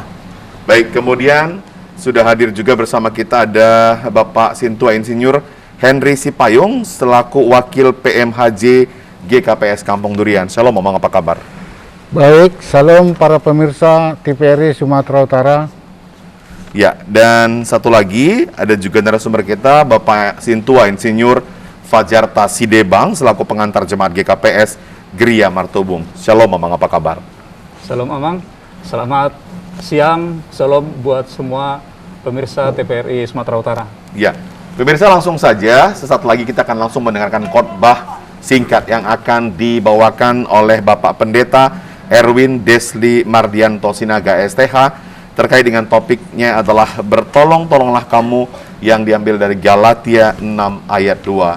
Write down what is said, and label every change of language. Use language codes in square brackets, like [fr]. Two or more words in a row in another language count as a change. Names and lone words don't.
[id] Baik, kemudian sudah hadir juga bersama kita ada Bapak Sintua Insinyur Henry Sipayung selaku Wakil PMHJ GKPS Kampung Durian. Shalom, Omang, apa kabar? Baik, salam para pemirsa TVRI Sumatera Utara. Ya, dan satu lagi ada juga narasumber kita Bapak Sintua Insinyur Fajarta Sidebang selaku pengantar jemaat GKPS Geria Martubung. Shalom, Omang, apa kabar? Shalom Amang, selamat siang, shalom buat semua pemirsa TVRI Sumatera Utara. Ya. Pemirsa, langsung saja, sesaat lagi kita akan langsung mendengarkan khotbah singkat yang akan dibawakan oleh Bapak Pendeta Erwin Desli Mardianto Sinaga STH terkait dengan topiknya adalah bertolong-tolonglah kamu, yang diambil dari Galatia 6 ayat 2.